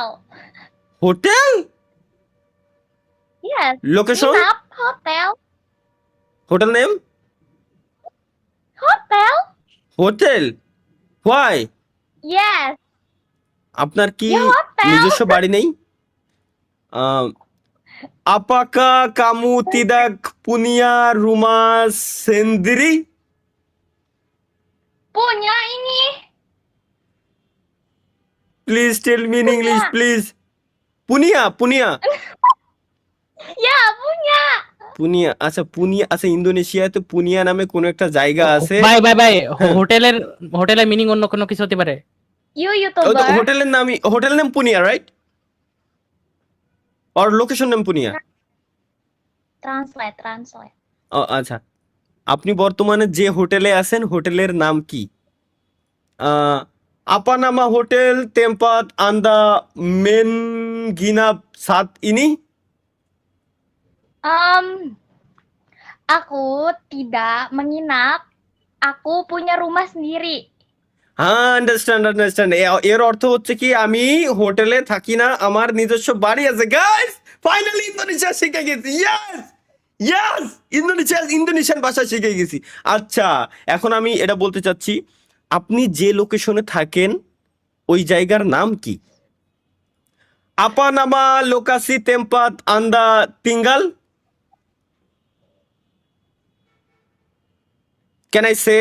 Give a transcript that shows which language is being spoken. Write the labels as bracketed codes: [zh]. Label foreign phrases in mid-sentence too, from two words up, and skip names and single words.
[bn] হোটেল [en] Yes. [bn] লোকেশন [id] Nginap hotel. [en] hotel name [id] Hotel. [en] hotel why Yes. [bn] আপনার কি [id] Ya hotel. [bn] নিজস্ব বাড়ি নেই [id] apakah kamu tidak punya rumah sendiri Punya ini. [en] please tell me in English [id] Punya. [en] please পুনিয়া [id] Ya, punya. [bn] পুনিয়া আচ্ছা ইন্দোনেশিয়াতে পুনিয়া নামে কোন একটা জায়গা আছে ভাই হোটেলের মিনিং অন্য কোনো কিছু হতে পারে। [en] You YouTuber. [bn] হোটেল নাম পুনিয়া রাইট আর লোকেশন নাম পুনিয়া [en] Translate. [bn] আচ্ছা আপনি বর্তমানে যে হোটেলে আছেন হোটেলের নাম কি [id] apa nama hotel tempat anda menginap saat ini Aku tidak menginap. Aku punya rumah sendiri. [bn] আন্ডারস্ট্যান্ড এর অর্থ হচ্ছে কি আমি হোটেলে থাকি না আমার নিজস্ব বাড়ি আছে গাইস ফাইনালি ইন্দোনেশিয়া শিখে গেছি ইয়েস ইন্দোনেশিয়ান ভাষা শিখে গেছি আচ্ছা এখন আমি এটা বলতে চাচ্ছি আপনি যে লোকেশনে থাকেন ওই জায়গার নাম কি [id] apa nama lokasi tempat anda tinggal [en] can I say